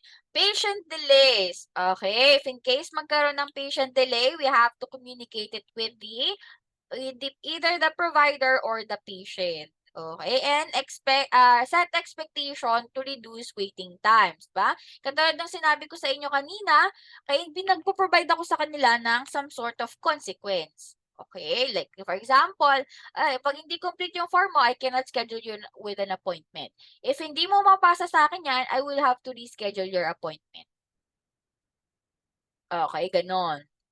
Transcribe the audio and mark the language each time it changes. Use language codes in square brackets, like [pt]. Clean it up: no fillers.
[en] Patient delays. Okay, if in case [tl] magkaroon ng [en] patient delay, we have to communicate it with either the provider or the patient. Okay, and set expectation to reduce waiting times, ba? [tl] Katulad ng sinabi ko sa inyo kanina, kaya nagpo-provide ako sa kanila ng [en] some sort of consequence. Okay, like for example, [tl] pag hindi complete yung form mo, [en] I cannot schedule you with an appointment. If [tl] hindi mo mapasa sa akin yan, [en] I will have to reschedule your appointment. [tl] Okay, ganon.